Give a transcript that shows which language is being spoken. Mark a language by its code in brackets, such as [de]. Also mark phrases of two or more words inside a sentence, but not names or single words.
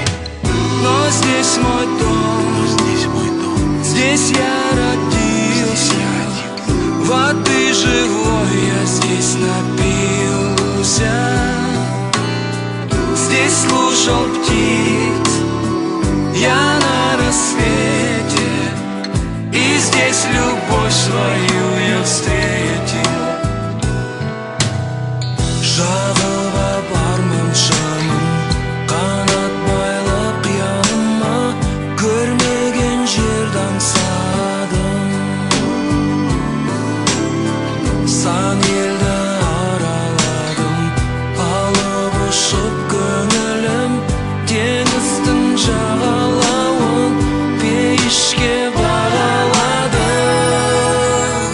[ru] Но здесь мой дом, здесь я родился, воды живой я здесь напился. Здесь слушал птиц я на рассвете, и здесь любовь свою я встретил. [kk] Жағыла бармын жаным, қанат байлап қияныма, көрмеген жерді аңсадым. Сан елді араладым, алып ұшып көңілім, теңіздің жағалауын пейішке бағаладым.